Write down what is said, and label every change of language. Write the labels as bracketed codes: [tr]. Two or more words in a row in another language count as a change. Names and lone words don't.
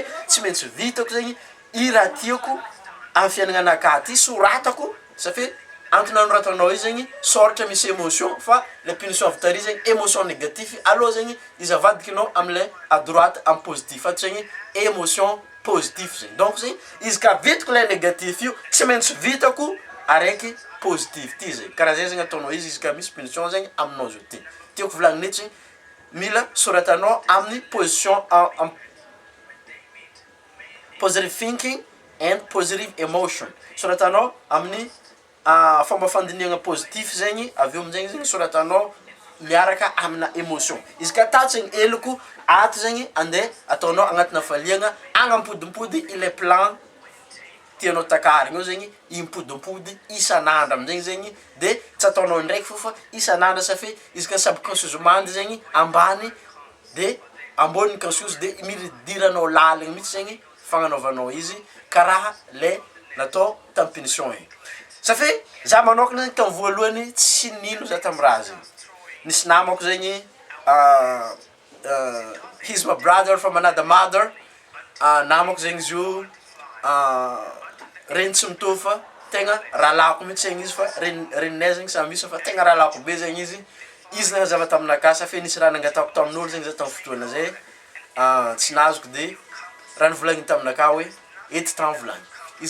[mg] tsy maintsy vitako zegny i raha tiako amin'ny fiaignananaka ty soratako safe antony anoratanao izy zegny sôratra misy émotion fa [fr] le punition [mg] avy tary zegny [fr] émotion négatif [mg] aloha zegny izy avadikinao am'le [fr] à droite en positif [mg] fa zegny [fr] émotion positif [mg] zegny donc zegny izy ka vitako [fr] le négatif [mg] io tsy maintsy vitako araiky positif ty zegny karaha zay zegny ataonao izy ka misy punition zegny aminao zao ty tiako volagninay zegny mila soratanao amin'ny [fr] position en [en] positive thinking and positive emotion [mg] soratanao amin'ny fomba fandinihagna positif zegny avy eo amin'izegny zegny soratanao miaraka amina émotion izy ka tato zegny eloko ato zegny andeha ataonao agnatina faliagna agnampodimpody ile plan tianao takarigna io zegny impodimpody isan'andro amin'izegny zegny de tsy ataonao indraiky fofa isan'andro safe izy ka [en] subconscious mind [mg] zegny ambany de amboniny conscious de miridiranao laligny mihitsy zegny fagnanaovanao izy karaha le natao tam punition igny safe za manokana zegny tam voalohany tsy nino za tam raha zegny nisy namako zegny [en] he's my brother from another mother [mg] namako zegny izy io reny tsy mitovy fa tegna rahalako mihitsy zegny izy fa reninay zegny samy misy fa tegna rahalako be zegny izy nanazava taminaka safe nisy raha nangatako tamin'olo zegny za tam fotoana zay tsy nazoko de raha nivolagny taminaka hoe eto tagny volagny izy